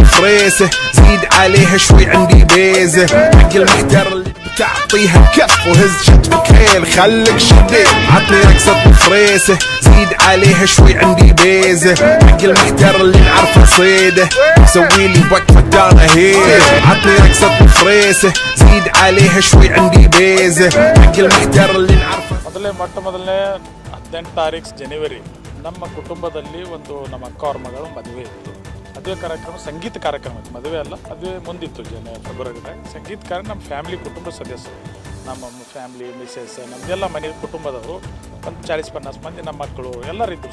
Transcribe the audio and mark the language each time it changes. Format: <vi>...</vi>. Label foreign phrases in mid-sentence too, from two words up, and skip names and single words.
<ar>فريسة زيد عليها شوي عندي بيزة حق المحتر اللي بتعطيها كف وهز شتفك هيل خليك شديد عطني رقصة فريسة زيد عليها شوي عندي بيزة حق المحتر اللي نعرفه صيده سويلي وقفة دانا هيل عطني رقصة فريسة زيد عليها شوي عندي بيزة حق المحتر اللي نعرفه</ar> <kn>ಮೊದಲನೇ 18 ತಾರೀಕು ಜನವರಿ ನಮ್ಮ ಕುಟುಂಬದಲ್ಲಿ ಒಂದು ನಮ್ಮ ಅಕ್ಕ ಅವ್ರ ಮಗಳು ಮದುವೆ ಇತ್ತು. ಮದುವೆ ಕಾರ್ಯಕ್ರಮ ಸಂಗೀತ ಕಾರ್ಯಕ್ರಮ ಇತ್ತು, ಮದುವೆ ಅಲ್ಲ, ಮದುವೆ ಮುಂದಿತ್ತು ಫೆಬ್ರವರಿದಾಗ. ಸಂಗೀತ ಕಾರ್ಯ ನಮ್ಮ ಫ್ಯಾಮಿಲಿ ಕುಟುಂಬ ಸದಸ್ಯರು, ನಮ್ಮ ಫ್ಯಾಮಿಲಿ ಮಿಸೆಸ್ ನಮ್ಮದೆಲ್ಲ ಮನೆ ಕುಟುಂಬದವರು ಒಂದು 40-50 ಮಂದಿ ನಮ್ಮ ಮಕ್ಕಳು ಎಲ್ಲರೂ ಇದ್ದರು.</kn>